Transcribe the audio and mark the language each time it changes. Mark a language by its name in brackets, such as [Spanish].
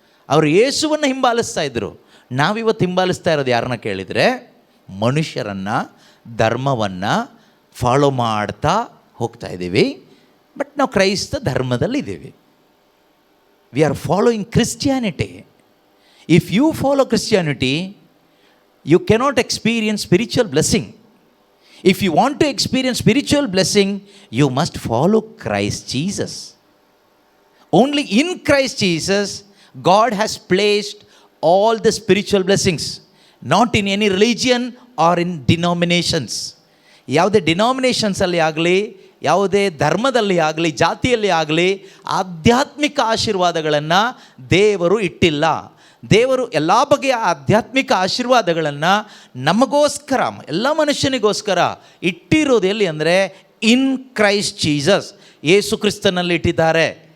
[Kannada] ಅವರು ಯೇಸುವನ್ನು ಹಿಂಬಾಲಿಸ್ತಾ ಇದ್ದರು. ನಾವಿವತ್ತು ಹಿಂಬಾಲಿಸ್ತಾ ಇರೋದು ಯಾರನ್ನ ಕೇಳಿದರೆ, ಮನುಷ್ಯರನ್ನು, ಧರ್ಮವನ್ನು ಫಾಲೋ ಮಾಡ್ತಾ ಹೋಗ್ತಾ ಇದ್ದೀವಿ. ಬಟ್ ನಾವು ಕ್ರೈಸ್ತ ಧರ್ಮದಲ್ಲಿದ್ದೀವಿ. [English] We are following Christianity. If you follow Christianity, you cannot experience spiritual blessing. If you want to experience spiritual blessing, you must follow Christ Jesus. Only in Christ Jesus, God has placed all the spiritual blessings, not in any religion or in denominations. [Kannada] ಯಾವುದೇ ಡಿನಾಮಿನೇಷನ್ಸಲ್ಲಿ ಆಗಲಿ, ಯಾವುದೇ ಧರ್ಮದಲ್ಲಿ ಆಗಲಿ, ಜಾತಿಯಲ್ಲಿ ಆಗಲಿ ಆಧ್ಯಾತ್ಮಿಕ ಆಶೀರ್ವಾದಗಳನ್ನು ದೇವರು ಇಟ್ಟಿಲ್ಲ. ದೇವರು ಎಲ್ಲ ಬಗೆಯ ಆಧ್ಯಾತ್ಮಿಕ ಆಶೀರ್ವಾದಗಳನ್ನು ನಮಗೋಸ್ಕರ, ಎಲ್ಲ ಮನುಷ್ಯನಿಗೋಸ್ಕರ ಇಟ್ಟಿರೋದು ಎಲ್ಲಿ ಅಂದರೆ [English] in Christ Jesus, [Kannada] ಯೇಸು ಕ್ರಿಸ್ತನಲ್ಲಿ ಇಟ್ಟಿದ್ದಾರೆ.